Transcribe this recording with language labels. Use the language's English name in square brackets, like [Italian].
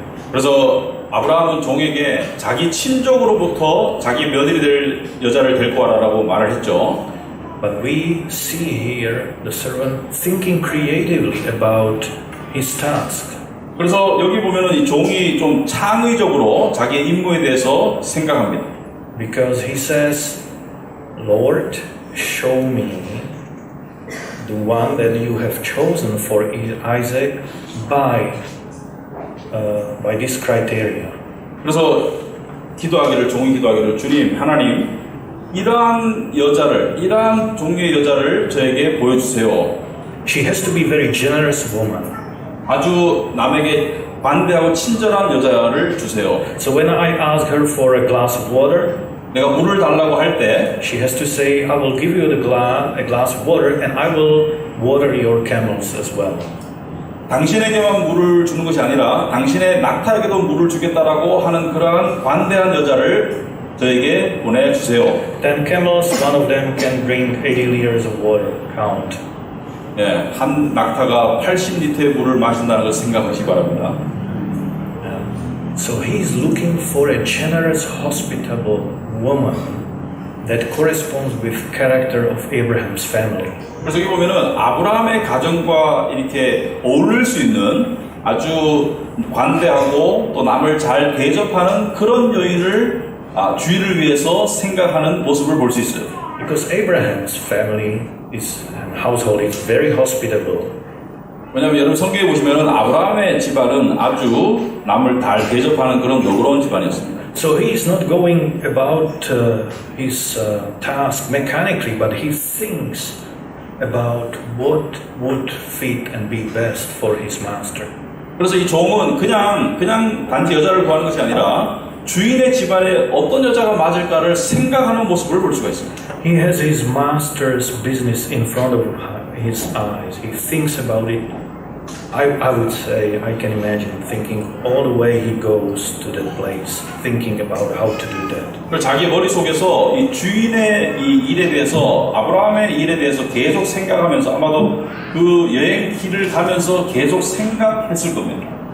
[Korean] 그래서 아브라함은 종에게 자기 친족으로부터 자기 며느리 될 여자를 데리고 와라라고 말을 했죠. [English] But we see here the servant thinking creatively about his task. [Korean] 그래서 여기 보면은 이 종이 좀 창의적으로 자기의 임무에 대해서 생각합니다. [English] Because he says, Lord, show me the one that you have chosen for Isaac by this criteria. [Korean] 그래서 종이 기도하기를 주님 하나님 이러한 종류의 여자를 저에게 보여주세요. [English] She has to be very generous woman. [Korean] 아주 남에게 관대하고 친절한 여자를 주세요. [English] So when I ask her for a glass of water, [Korean] 내가 물을 달라고 할 때 [English] she has to say, I will give you a glass of water and I will water your camels as well. [Korean] 당신에게만 물을 주는 것이 아니라 당신의 낙타에게도 물을 주겠다라고 하는 그러한 관대한 여자를 저에게 보내주세요. [English] 10 camels, one of them can bring 80 liters of water. Count. [Korean] 예, 한 낙타가 80리터의 물을 마신다는 걸 생각하시기 바랍니다. [English] So he is looking for a generous, hospitable woman that corresponds with character of Abraham's family. [Korean] 그래서 여기 보면은 아브라함의 가정과 이렇게 어울릴 수 있는 아주 관대하고 또 남을 잘 대접하는 그런 여인을 주인을 위해서 생각하는 모습을 볼 수 있어요. [English] Because Abraham's family household is very hospitable. [Korean] 왜냐하면 여러분 성경에 보시면은 아브라함의 집안은 아주 남을 잘 대접하는 그런 너그러운 집안이었습니다. [English] So he is not going about his task mechanically, but he thinks about what would fit and be best for his master. [Korean] 그래서 이 종은 그냥 단지 여자를 구하는 것이 아니라 주인의 집안에 어떤 여자가 맞을까를 생각하는 모습을 볼 수가 있습니다. [English] He has his master's business in front of his eyes. He thinks about it. I would say, I can imagine thinking all the way he goes to that place, thinking about how to do that. [Korean] 그리고 자기 머릿속에서 이 주인의 이 일에 대해서 아브라함의 일에 대해서 계속 생각하면서 아마도 그 여행 길을 가면서 계속 생각했을 겁니다.